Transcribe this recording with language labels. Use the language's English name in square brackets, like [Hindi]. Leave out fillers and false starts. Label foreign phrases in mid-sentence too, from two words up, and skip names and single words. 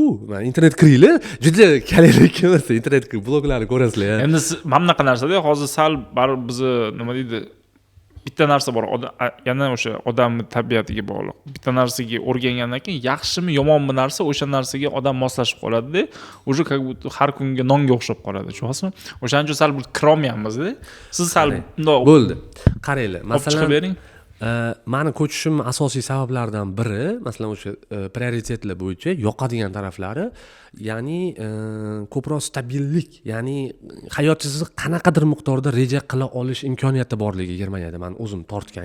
[Uzbek] Men internet kiringlar, juda kerak emas. Internet bloglarni ko'rasizlar. Endi mana bunaqa narsada hozir sal baribir bizni nima deydi? Bitta narsa bor, yana o'sha odamning tabiatiga bog'liq. Bitta narsaga o'rgangandan keyin yaxshimi, yomonmi narsa o'sha narsaga odam moslashib qoladi-da, [Russian] уже как будто [Uzbek] har kunga nonga o'xshab qoladi, tushunasizmi? O'shaning uchun sal kirolmayapmiz-da. Siz sal bundoq bo'ldi. Qaranglar, masalan, bering. Meni ko'chishim asosiy sabablardan biri, masalan, o'sha prioritetlar bo'yicha yoqadigan taraflari, ya'ni ko'proq stabillik, ya'ni hayotingizni qanaqadir miqdorda reja qila olish imkoniyati borligi Germaniyada men o'zim tortgan.